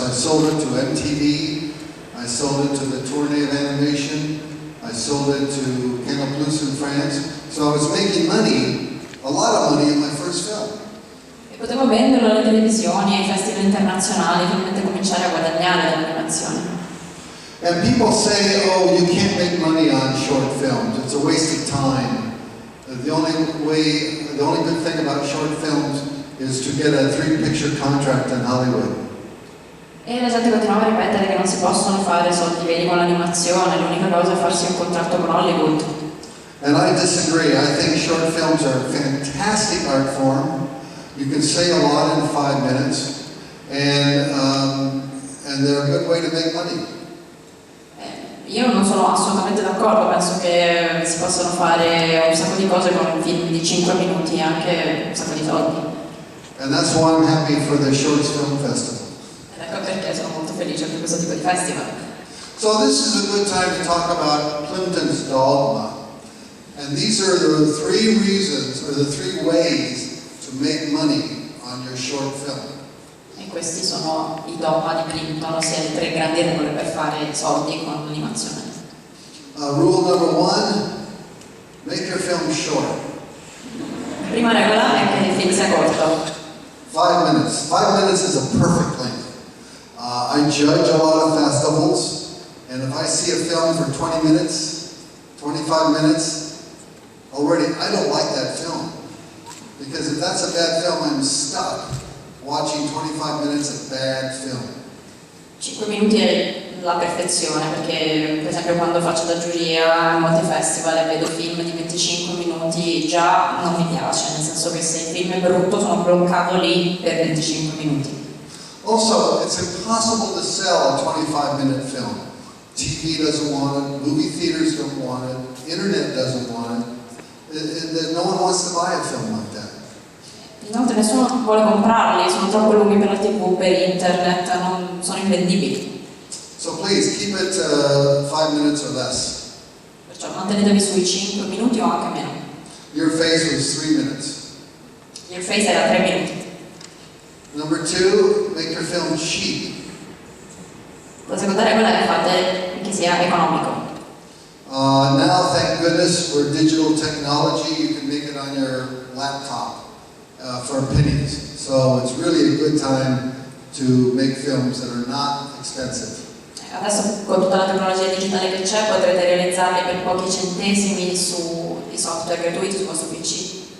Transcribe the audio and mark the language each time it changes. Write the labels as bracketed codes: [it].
[en] I sold it to MTV, I sold it to the Tournée of Animation, I sold it to Canal Plus in France. So I was making money, a lot of money in my first film. [it] E potevo venderlo alle televisioni, ai festival internazionali, finalmente cominciare a guadagnare dall'animazione. [en] And people say, oh, you can't make money on short films. It's a waste of time. The only good thing about short films is to get a 3-picture contract in Hollywood. [it] E la gente continuava a ripetere che non si possono fare soldi veri con l'animazione, l'unica cosa è farsi un contratto con Hollywood. [en] And I disagree. I think short films are a fantastic art form. You can say a lot in 5 minutes, and they're a good way to make money. [it] Io non sono assolutamente d'accordo, penso che si possono fare un sacco di cose con un film di 5 minuti e anche un sacco di soldi. [en] And that's why I'm happy for the Shorts Film Festival. [it] Ed ecco perché sono molto felice per questo tipo di festival. [en] So this is a good time to talk about Plympton's dogma. And these are the 3 reasons, or the 3 ways to make money on your short film. [it] E questi sono i dogma di Plympton, ossia le 3 grandi regole per fare soldi con l'animazione. [en] Rule number 1, make your film short. [it] La prima regola è che il film sia corto. [en] 5 minutes. 5 minutes is a perfect length. I judge a lot of festivals, and if I see a film for 20 minutes, 25 minutes, already I don't like that film. Because if that's a bad film, I'm stuck watching 25 minutes of bad film. [it] 5 minuti è la perfezione, perché per esempio quando faccio da giuria a molti festival e vedo film di 25 minuti già non mi piace, nel senso che se il film è brutto sono bloccato lì per 25 minuti. [en] Also, it's impossible to sell a 25-minute film. TV doesn't want it, movie theaters don't want it, internet doesn't want it. No one wants to buy a film like that. [it] Inoltre nessuno vuole comprarli, sono troppo lunghi per la TV, per internet, non sono invendibili. [en] So please, keep it 5 minutes or less. [it] Perciò mantenetevi sui 5 minuti o anche meno. [en] Your face was 3 minutes. [it] Your face era 3 minuti. [en] Number 2, make your film cheap. [it] La seconda regola è fate che sia economico. [en] Now, thank goodness for digital technology, you can make it on your laptop for pennies. So it's really a good time to make films that are not expensive. [it] Adesso con tutta la tecnologia digitale che c'è potrete realizzarli per pochi centesimi sui software gratuiti su questo PC.